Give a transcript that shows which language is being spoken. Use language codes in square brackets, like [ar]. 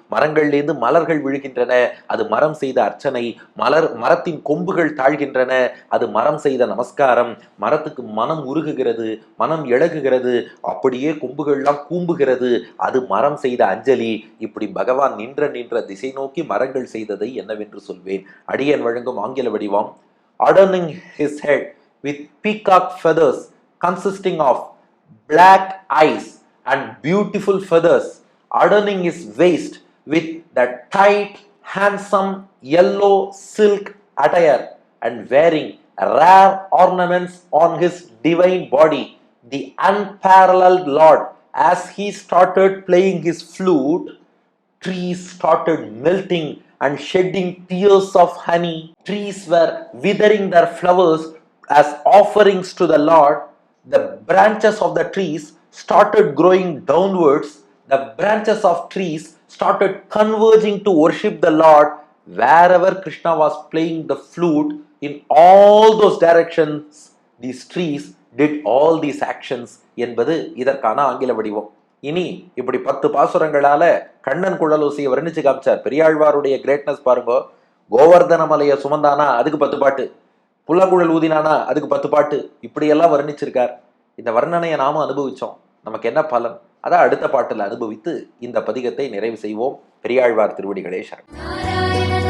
[ta] மரங்கள்லேந்து மலர்கள் விழுகின்றன, அது மரம் செய்த அர்ச்சனை. மரத்தின் கொம்புகள் தாழ்கின்றன, அது மரம் செய்த நமஸ்காரம். மரத்துக்கு மனம் உருகுகிறது, மனம் இழகுகிறது, அப்படியே கொம்புகள்லாம் கூம்புகிறது, அது மரம் செய்த அஞ்சலி. இப்படி பகவான் நின்ற திசை நோக்கி மரங்கள் செய்ததை என்னவென்று சொல்வேன். அடியன் வழங்கும் ஆங்கில வடிவம்: [en] adorning his head with peacock feathers consisting of black eyes and beautiful feathers, adorning his waist with the tight, handsome yellow silk attire, and wearing rare ornaments on his divine body, the unparalleled Lord, as he started playing his flute, trees started melting and shedding tears of honey. Trees were withering their flowers as offerings to the Lord. The branches of the trees started growing downwards. The branches of trees started converging to worship the Lord. Wherever Krishna was playing the flute, in all those directions, these trees did all these actions [ta] என்பது இதற்கான ஆங்கில வடிவம். இனி இப்படி 10 பாசுரங்களால கண்ணன் குழலோசையை வர்ணிச்சு காமிச்சார். பெரியாழ்வாருடைய greatness பாருங்க. கோவர்தன மலையை சுமந்தானா அதுக்கு 10 பாட்டு, புல்லாங்குழல் ஊதினானா அதுக்கு 10 பாட்டு, இப்படியெல்லாம் வர்ணிச்சிருக்கார். இந்த வர்ணனையை நாம அனுபவிச்சோம். நமக்கு என்ன பலன்? அதான் அடுத்த பாட்டில் அனுபவித்து இந்த பதிகத்தை நிறைவு செய்வோம். பெரியாழ்வார் திருவடிகளே சரணம்.